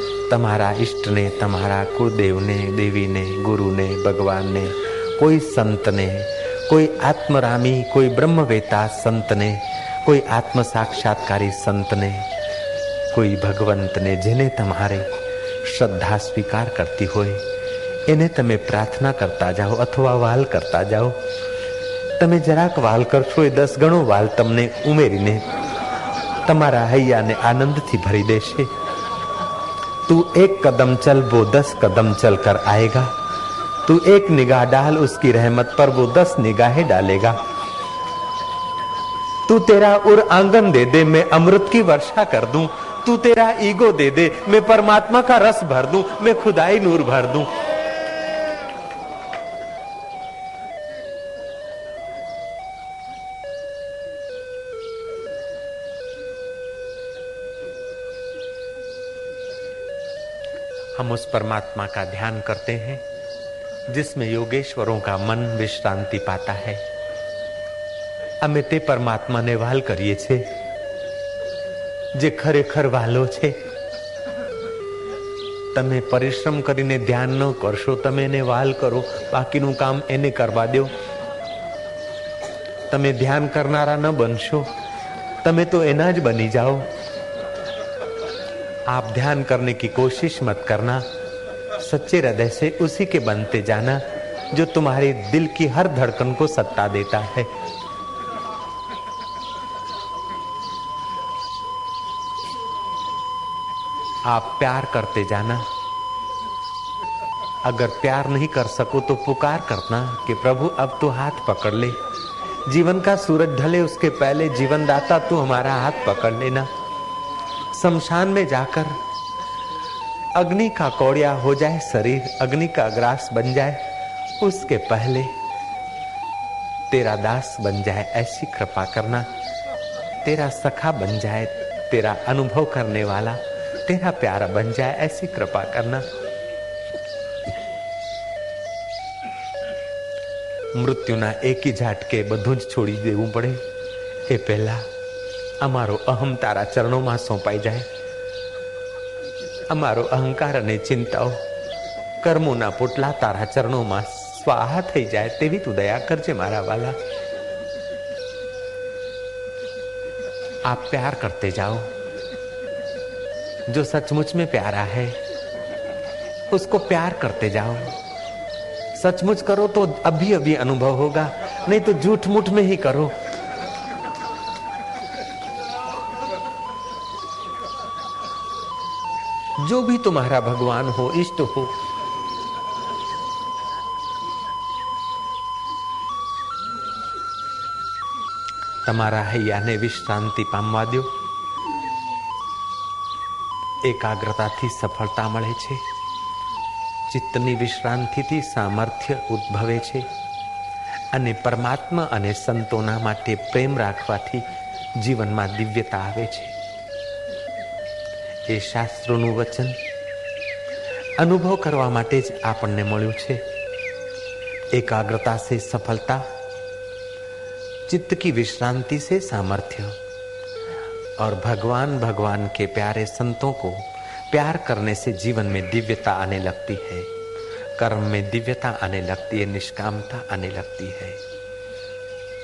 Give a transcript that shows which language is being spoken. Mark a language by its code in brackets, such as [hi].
[gu] તમારા ઈષ્ટને, તમારા કુળદેવને, દેવીને, ગુરુને, ભગવાનને, કોઈ સંતને, કોઈ આત્મરામી, કોઈ બ્રહ્મવેતા સંતને, કોઈ આત્મ સાક્ષાત્કારી સંતને, કોઈ ભગવંતને, જેને તમારે શ્રદ્ધા સ્વીકાર કરતી હોય એને તમે પ્રાર્થના કરતા જાઓ અથવા વાલ કરતા જાઓ. તમે જરાક વાલ કરશો એ 10 ગણો વાલ તમને ઉમેરીને તમારા હૈયાને આનંદથી ભરી દેશે. [hi] તું एक कदम चल वो 10 कदम चल कर आएगा. तू एक निगाह डाल उसकी रहमत पर वो 10 निगाहें डालेगा. तू तेरा उर आंगन दे दे मैं अमृत की वर्षा कर दूं. तू तेरा ईगो दे दे मैं परमात्मा का रस भर दूं, मैं खुदाई नूर भर दूं. हम उस परमात्मा का ध्यान करते हैं जिसमें योगेश्वरों का मन विश्रांति पाता है. [gu] અમે તે પરમાત્માને વાલ કરીએ છીએ જે ખરેખર વાલો છે. તમે પરિશ્રમ કરીને ધ્યાન ન કરશો, તમે એને વાલ કરો, બાકીનું કામ એને કરવા દો. તમે ધ્યાન કરનારા ન બનશો, તમે તો એના જ બની જાઓ. [hi] आप ध्यान करने की कोशिश मत करना, सच्चे हृदय से उसी के बनते जाना जो तुम्हारे दिल की हर धड़कन को सत्ता देता है. आप प्यार करते जाना. अगर प्यार नहीं कर सको तो पुकार करना कि प्रभु अब तो हाथ पकड़ ले. जीवन का सूरज ढले उसके पहले जीवन दाता तू हमारा हाथ पकड़ लेना। शमशान में जाकर अग्नि का कौड़िया हो जाए शरीर, अग्नि का ग्रास बन जाए, उसके पहले तेरा दास बन जाए, ऐसी कृपा करना। तेरा सखा बन जाए, तेरा अनुभव करने वाला, तेरा प्यारा बन जाए, ऐसी कृपा करना। [gu] मृत्युना एकी ઝાટકે બધું જ છોડી દેવું પડે એ પહેલા અમારો અહમ તારા ચરણોમાં સોંપાઈ જાય। અમારો અહંકાર અને ચિંતાઓ કર્મોના પોટલા તારા ચરણોમાં સ્વાહા થઈ જાય તેવી તું દયા કરજે મારા વાલા। [hi] आप प्यार करते जाओ, जो सचमुच में प्यारा है उसको प्यार करते जाओ। सचमुच करो तो अभी अभी अनुभव होगा, नहीं तो झूठ मूठ में ही करो। जो भी तुम्हारा भगवान हो, इष्ट हो, [gu] તમારા હૈયાને વિશ્રાંતિ પામવા દો। એકાગ્રતાથી સફળતા મળે છે, ચિત્તની વિશ્રાંતિથી સામર્થ્ય ઉદ્ભવે છે અને પરમાત્મા અને સંતોના માટે પ્રેમ રાખવાથી જીવનમાં દિવ્યતા આવે છે। એ શાસ્ત્રોનું વચન અનુભવ કરવા માટે જ આપણને મળ્યું છે। [hi] एकाग्रता से सफलता, चित्त की विश्रांति से सामर्थ्य और भगवान के प्यारे संतों को प्यार करने से जीवन में दिव्यता आने लगती है, कर्म में दिव्यता आने लगती है, निष्कामता आने लगती है।